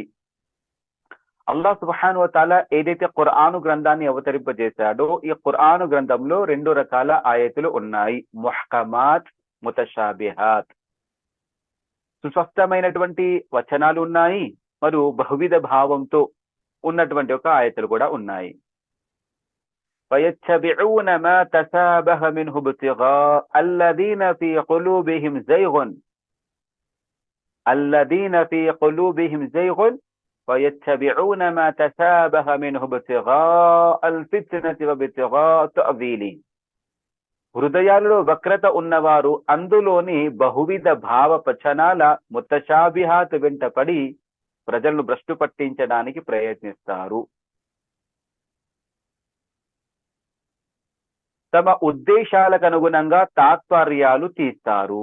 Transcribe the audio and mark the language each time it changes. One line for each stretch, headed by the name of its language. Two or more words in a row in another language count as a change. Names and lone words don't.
Telugu: అల్లాహ్ సుబ్హానహు వ తఆలా ఏదైతే ఖురాను గ్రంథాన్ని అవతరింపజేశాడో, ఈ ఖురాను గ్రంథంలో 2 రకాల ఆయతులు ఉన్నాయి.
Arabic: مُحْكَمَات، مُتَشَابِهَات.
Telugu: సుస్పష్టమైనటువంటి వచనాలు ఉన్నాయి, మరియు బహువిధ భావంతో ఉన్నటువంటి ఒక ఆయతులు కూడా ఉన్నాయి.
Arabic: فَيَتَّبِعُونَ مَا تَشَابَهَ مِنْهُ ابْتِغَاءَ الَّذِينَ فِي قُلُوبِهِمْ زَيْغٌ فَيَتَّبِعُونَ مَا تَشَابَهَ مِنْهُ ابْتِغَاءَ الْفِتْنَةِ وَابْتِغَاءَ تَأْوِيلِهِ.
Telugu: హృదయాలలో వక్రత ఉన్నవారు అందులోని బహువిధ భావ వచనాల ముతషాబిహాత్ వెంటపడి ప్రజలను భ్రష్టు పట్టించడానికి ప్రయత్నిస్తారు. తమ ఉద్దేశాలకు అనుగుణంగా తాత్పర్యాలు తీస్తారు.